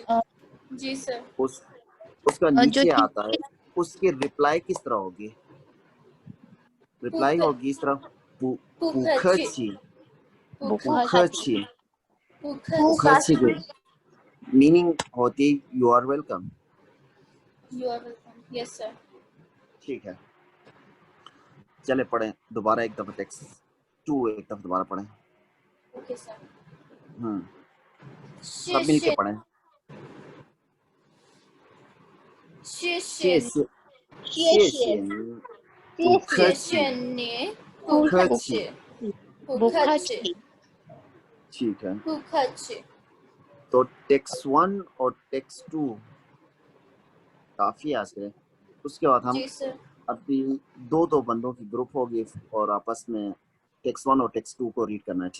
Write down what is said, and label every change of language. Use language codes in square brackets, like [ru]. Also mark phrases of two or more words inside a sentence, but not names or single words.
[hi] जी सर। उसका जो नीचे आता है, उसकी रिप्लाई किस तरह होगी? रिप्लाई होगी इस तरह, पुखची। पुखची की मीनिंग होती [en] you are welcome. You are welcome. Yes sir. [hi] ठीक है, चले पढ़ें दोबारा एक दफा टेक्स्ट 2 एक दफा दोबारा पढ़ें। [en] Okay sir. [hi] सब मिलके पढ़ें। [zh] 谢谢谢谢谢你，不客气，你，不客气，不客气， [hi] ठीक है। [zh] 不客气。 [hi] तो टेक्स्ट 1 और टेक्स्ट 2 काफी आज के। उसके बाद हम जी सर। अभी दो बंदों की ग्रुप होगी और आपस में टेक्स्ट 1 और टेक्स्ट 2 को रीड करना है।